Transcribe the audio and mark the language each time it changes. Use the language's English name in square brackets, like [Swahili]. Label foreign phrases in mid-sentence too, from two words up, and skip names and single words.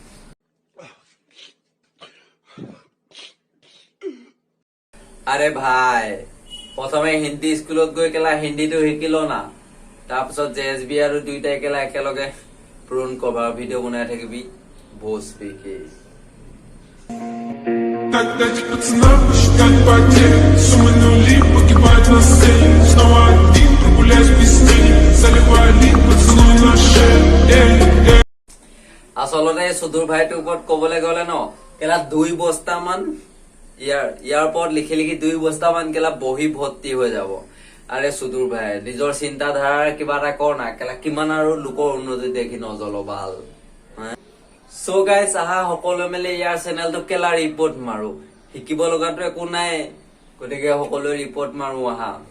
[Hindi] अरे भाई [Assamese] প্ৰথমে হিন্দী স্কুলত গৈ কেলা হিন্দীটো শিকিল না তাৰপিছত জেএছবি আৰু দুইটাই কেলা একেলগে প্ৰুন [English] cover video' [Assamese] বনাই থাকিবি ভোজপিকে [Russian] Дать пацанам посчитать потери Суммы нули погибают на сцене Снова один прогуляюсь без тени Заливаю лик поцелуй на шее [Assamese] আচলতে সুদূৰ ভাইটোৰ ওপৰত কবলৈ গলে ন কেলা 2 বস্তা মান ইয়াৰ ওপৰত লিখি 2 বস্তা মান কেলা বহি ভৰ্তি হৈ যাব আরে সুদূৰ ভাই নিজৰ চিন্তাধাৰাৰ কিবা এটা কৰ না কেলা কিমান আৰু লোকৰ উন্নতি দেখি নজল ভাল [English] so guys [Assamese] আহা সকলো মিলি ইয়াৰ চেনেলটো কেলা ৰিপৰ্ট মাৰো শিকিব লগাটো একো নাই গতিকে সকলো ৰিপৰ্ট মাৰো আহা